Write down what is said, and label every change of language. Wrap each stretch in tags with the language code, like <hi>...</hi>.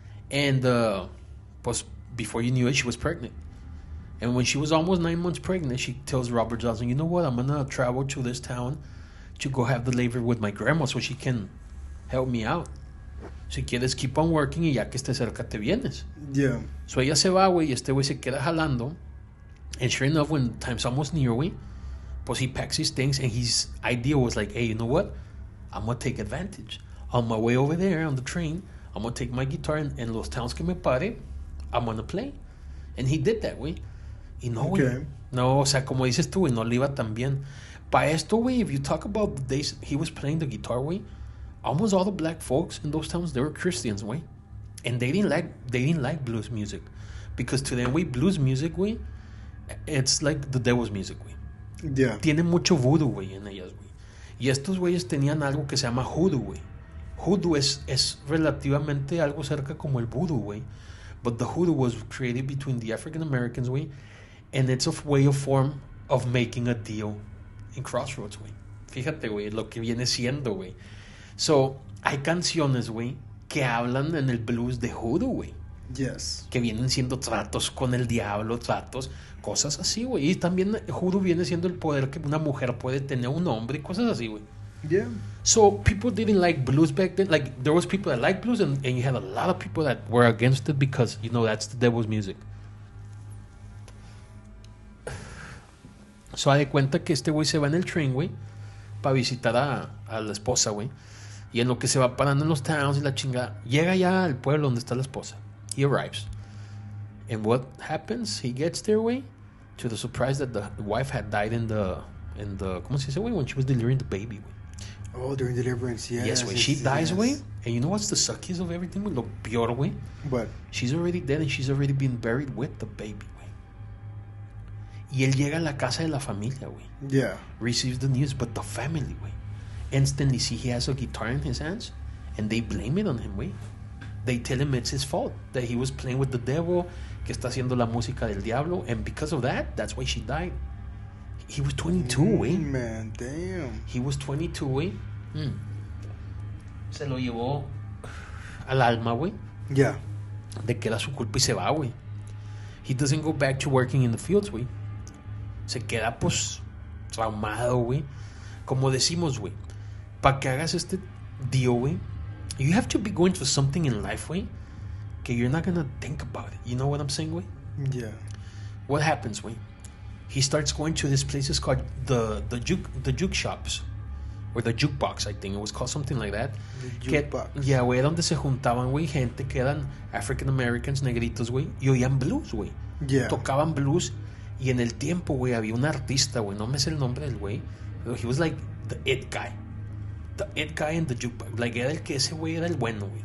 <en>And,</en> <es>pues,</es> <en>before you knew it, she was pregnant. And when she was almost 9 months pregnant, she tells Robert Johnson, you know what, I'm going to travel to this town to go have the labor with my grandma so she can help me out.</en> <es>Si quieres,</es> <en>keep on working</en> <es>y ya que esté cerca te vienes.</es> <en>Yeah.</en> <es>So ella se va, güey, y este güey se queda jalando.</es> <en>And sure enough, when time's almost near, güey,</en> <es>pues</es> <en>he packs his things, and his idea was like, hey, you know what? I'm going to take advantage. On my way over there on the train, I'm going to take my guitar and</en> <es>los towns que me pare,</es> <en>I'm going to play. And he did that, güey.</en> <es>Y no, güey.</es> <en>Okay.</en> <es>No, o sea, como dices tú, güey, no le iba tan bien. Pa esto, güey,</es> <en>if you talk about the days he was playing the guitar, güey, almost all the black folks in those towns, they were Christians, güey. And they didn't like blues music. Because to them, güey, blues music, güey, it's like the devil's music, güey. Yeah.</en> <es>Tiene mucho voodoo, güey, en ellas, güey. Y estos güeyes tenían algo que se llama hoodoo, güey. Hoodoo es relativamente algo cerca como el voodoo, güey.</es> <en>But the hoodoo was created between the African Americans, güey. And it's a way of form of making a deal in Crossroads, güey.</en> <es>Fíjate, güey, lo que viene siendo, güey. So, hay canciones, güey, que hablan en el blues de hoodoo, güey.</es> <en>Yes.</en> <es>Que vienen siendo tratos con el diablo, tratos, cosas así, güey. Y también hoodoo viene siendo el poder que una mujer puede tener a un hombre, cosas así, güey.</es> <en>Yeah. So people didn't like blues back then. Like there was people that liked blues, and you had a lot of people that were against it because, you know, that's the devil's music.</en> <es>So, de cuenta que este güey se va en el train, güey, para visitar a la esposa, güey. Y en lo que se va parando en los towns y la chingada, llega ya al pueblo donde está la esposa.</es> <en>He arrives. And what happens? He gets there, güey, to the surprise that the wife had died in the</en> <es>¿cómo se dice, güey?</es> <en>When she was delivering the baby, güey. Oh, during deliverance, yes. Yes, güey. She dies, güey. And you know what's the suckiest of everything, güey?</en> <es>Lo peor, güey.</es> <en>What? She's already dead and she's already been buried with the baby, güey.</en> <es>Y él llega a la casa de la familia, güey.</es> <en>Yeah. Receives the news, but the family, güey, instantly see he has a guitar in his hands, and they blame it on him, güey. They tell him it's his fault, that he was playing with the devil,</en> <es>que está haciendo la música del diablo,</es> <en>and because of that, that's why she died. He was 22, güey. Man, damn. He was 22,</en> <es>güey. Se lo llevó al alma, güey.</es> <en>Yeah.</en> <es>De que era su culpa y se va, güey.</es> <en>He doesn't go back to working in the fields, güey.</en> <es>Se queda, pues, traumado, güey. Como decimos, güey, para que hagas este deal,</es> <en>güey, you have to be going through something in life, güey, que you're not gonna think about it. You know what I'm saying, güey? Yeah. What happens, güey? He starts going to these places called the juke shops. Or the jukebox, I think. It was called something like that. The jukebox.</en> <es>Yeah, güey, donde se juntaban, güey, gente que eran African Americans, negritos, güey, y oían blues, güey.</es> <en>Yeah.</en> <es>Tocaban blues. Y en el tiempo, güey, había un artista, güey, no me sé el nombre del güey.</es> <en>He was like the it guy. The it guy in the jukebox.</en> <es>Like, era el que ese güey era el bueno, güey.</es>